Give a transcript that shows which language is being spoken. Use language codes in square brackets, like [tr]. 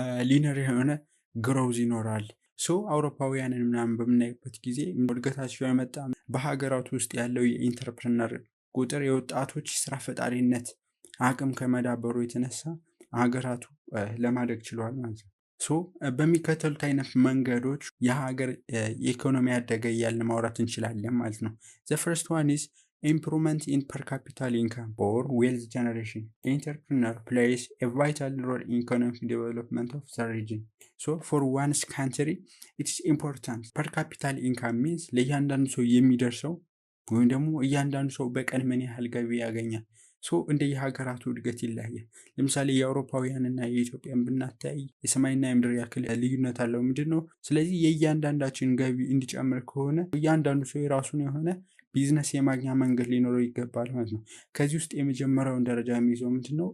[am] ሊነር የሆነ ግሮዝ ይኖራል። ሶ አውሮፓውያንን ምናምን በምናይበት ጊዜ እድገታቸው የመጣ በሀገራት ውስጥ ያለው የኢንተርፕረነር ቁጥር የወጣቶች ስራ ፈጣሪነት አቅም ከመዳበሩ የተነሳ ሀገራቱ ለማደግ ችሏል ማለት ነው። ሶ በሚከተሉት አይነት መንገዶች የሀገር ኢኮኖሚ ያደገ እያልን ማውራት እንችላለን ማለት ነው። [en] the first one is improvement in per capital income or wealth generation. Entrepreneur plays a vital role in economic development of the region. So for one's country it's important. per capital income means [am] ለእያንዳንዱ ሰው የሚደርሰው ወይም ደግሞ እያንዳንዱ ሰው በቀን ምን ያህል ገቢ ያገኛል። ሶ እንደ የሀገራቱ እድገት ይለያያል። ለምሳሌ የአውሮፓውያንና የኢትዮጵያን ብናታይ የሰማይና የምድር ያክል ልዩነት አለው። ምንድነው? ስለዚህ የእያንዳንዳችን ገቢ እንዲጨምር ከሆነ እያንዳንዱ ሰው የራሱን የሆነ ቢዝነስ የማግኛ መንገድ ሊኖረው ይገባል ማለት ነው። ከዚህ ውስጥ የመጀመሪያውን ደረጃ የሚይዘው ምንድነው?